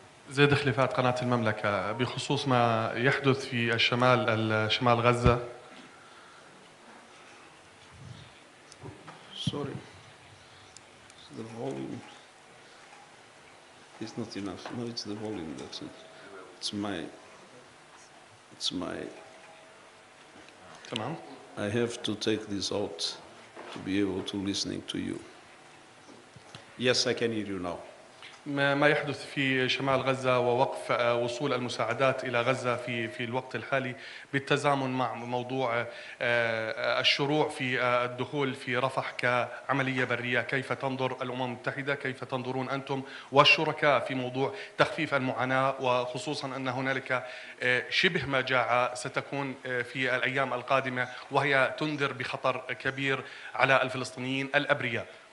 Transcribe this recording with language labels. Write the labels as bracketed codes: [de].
[ar] زيد خليفات قناة المملكة بخصوص ما يحدث في شمال غزة. [en] Sorry, the volume is not enough. No, it's the volume that's it. It's my. [ar] تمام. [en] I have to take this out to be able to listening to you. Yes, I can hear you now. [ar] ما يحدث في شمال غزة ووقف وصول المساعدات إلى غزة في الوقت الحالي بالتزامن مع موضوع الشروع في الدخول في رفح كعملية برية. كيف تنظر الأمم المتحدة؟ كيف تنظرون أنتم والشركاء في موضوع تخفيف المعاناة، وخصوصا أن هنالك شبه مجاعة ستكون في الأيام القادمة وهي تنذر بخطر كبير على الفلسطينيين الأبرياء؟